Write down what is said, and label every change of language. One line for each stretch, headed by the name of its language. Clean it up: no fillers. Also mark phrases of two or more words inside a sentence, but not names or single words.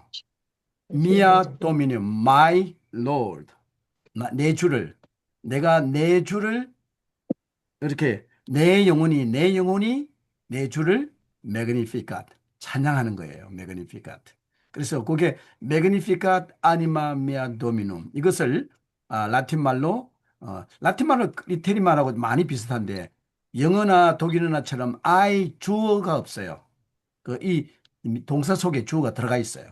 Latin: Mia Dominum,
English: my Lord.
Korean: 내 주를 내가 내 주를 이렇게 내 영혼이 내 주를 Magnificat 찬양하는 거예요.
Latin: Magnificat.
Korean: 그래서 그게
Latin: Magnificat anima mea dominum
Korean: 이것을 라틴말로 이태리 말하고 많이 비슷한데 영어나 독일어나처럼 I 주어가 없어요. 이 동사 속에 주어가 들어가 있어요.